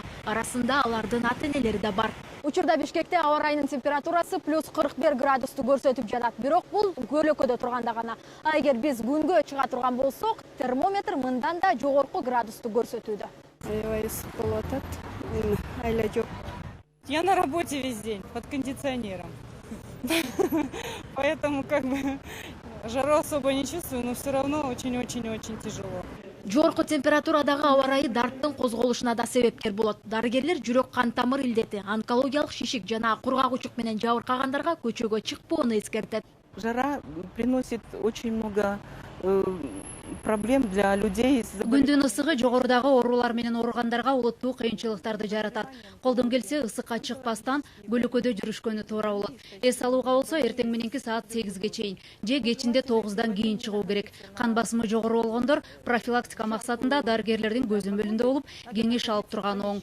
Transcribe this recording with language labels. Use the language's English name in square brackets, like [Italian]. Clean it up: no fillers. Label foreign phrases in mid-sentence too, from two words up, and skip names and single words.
[Kyrgyz] Арасында алардын ата-энелери да бар. Учурда Бишкекте аба ырайынын температурасы плюс 41 градусту көрсөтүп жатат. Бирок бул көлөкөдө турганда гана. Эгер биз күнгө чыга турган болсок, термометр мындан да жогорку градусту көрсөтүүдө. Аябай ысык болуп атат. Айла жок. [Russian] Я на работе весь день под кондиционером. Поэтому жару особо не чувствую, но все равно очень-очень-очень тяжело. [Kyrgyz] Жогорку температурадагы аба ырайы дарттын козголушуна да себепкер болот. Дарыгерлер жүрөк кан тамыр илдети, онкологиялык шишик жана кургак-учук менен жабыркагандарга көчөгө чыкпоону эскертет. [Russian] Жара приносит очень много проблем для людей. [Kyrgyz] Күндүн ысыгы жогорудагы оорулар менен ооругандарга олуттуу кыйынчылыктарды жаратат. Колдон келсе ысыкка чыкпастан көлөкөдө жүрүшкөнү туура болот. Эс алууга болсо эртең мененки саат 8ге чейин же кечинде 9дан кийин чыгуу керек. Кан басымы жогору болгондор профилактика максатында дарыгерлердин көзөмөлүндө болуп, кеңеш алып турганы оң.